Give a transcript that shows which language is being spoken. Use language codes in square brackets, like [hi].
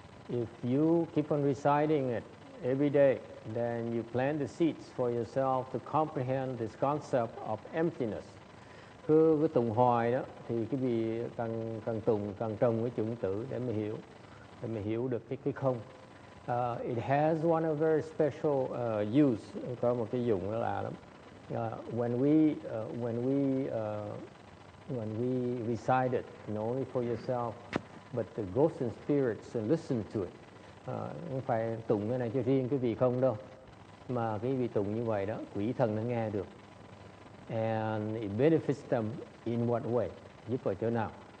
[en] If you keep on reciting it every day, then you plant the seeds for yourself to comprehend this concept of emptiness. [vi] Cứ tụng hoài đó thì cái vị càng tụng càng trồng cái chủng tử để mà hiểu được cái không. [en] It has one of very special use. [vi] Có một cái dụng đó là [en] when we recite it, not only for yourself, but the ghosts and spirits listen to it. [vi] Không phải tụng cái này cho riêng cái vị không đâu, mà cái vị tụng như vậy đó, quỷ thần nó nghe được. [en] And it benefits them in what way? [vi] Giúp ở chỗ nào?